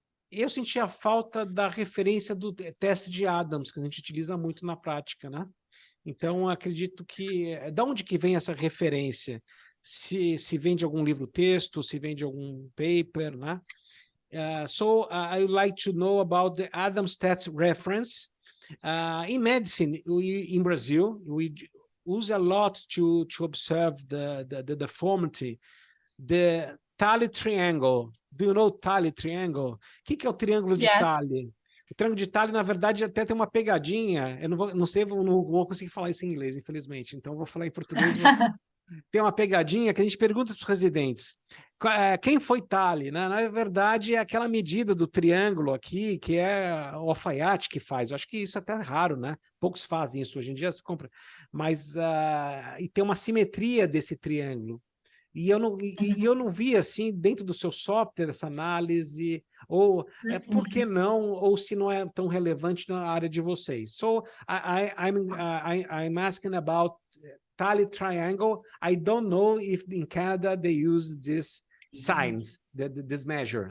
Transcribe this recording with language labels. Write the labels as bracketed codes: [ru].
[pt] Eu senti a falta da referência do teste de Adams, que a gente utiliza muito na prática, né? Então, acredito que... Da onde que vem essa referência? Se vem de algum livro-texto, se vem de algum paper, né? [en] So, I would like to know about the Adams test reference. In medicine, in Brazil, we use a lot to observe the deformity. The Talley triangle. Do you know Talley triangle? [pt] O que é o triângulo de Talley? O triângulo de Talley, na verdade, até tem uma pegadinha. Eu não vou conseguir falar isso em inglês, infelizmente. Então, eu vou falar em português. Tem uma pegadinha que a gente pergunta para os residentes. Quem foi Talley? Né? Na verdade, é aquela medida do triângulo aqui, que é o alfaiate que faz. Eu acho que isso até é raro, né? Poucos fazem isso hoje em dia, se compra. Mas e tem uma simetria desse triângulo. E eu não vi assim dentro do seu software essa análise, ou por que não, ou se não é tão relevante na área de vocês. [en] So I'm asking about Talley triangle. I don't know if in Canada they use this sign, this measure.